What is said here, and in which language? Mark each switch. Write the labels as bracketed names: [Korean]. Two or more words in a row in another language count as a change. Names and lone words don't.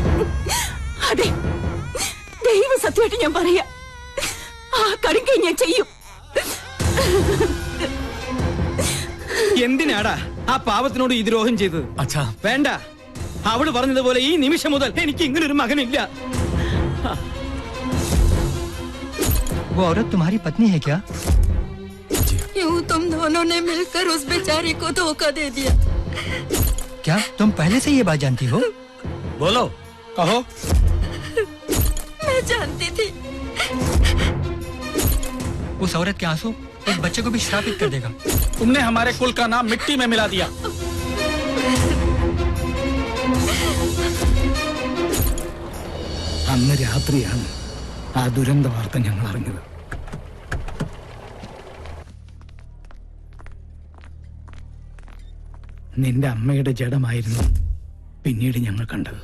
[Malayalam] അതെ, ദൈവ സത്യമായിട്ട് ഞാൻ പറയാ, ആ കടുങ്കൈ ഞാൻ ചെയ്യും. എന്തിനാടാ ആ പാവത്തിനോട് ഈ ദ്രോഹം ചെയ്തത്? അച്ഛാ വേണ്ട, അവള് പറഞ്ഞതുപോലെ ഈ നിമിഷം മുതൽ എനിക്ക് ഇങ്ങനൊരു മകനില്ല. [Hindi] वो औरत तुम्हारी पत्नी है क्या? क्यों तुम दोनों ने मिलकर उस बेचारी को धोखा दे दिया? क्या तुम पहले से ये बात जानती हो? बोलो, कहो। मैं जानती थी। उस औरत के आंसू एक बच्चे को भी श्रापित कर देगा। तुमने हमारे कुल का नाम मिट्टी में मिला दिया। [Malayalam] അന്ന് രാത്രിയാണ് ആ ദുരന്ത വാർത്ത ഞങ്ങൾ അറിഞ്ഞത്. നിന്റെ അമ്മയുടെ ജഡമായിരുന്നു പിന്നീട് ഞങ്ങൾ കണ്ടത്.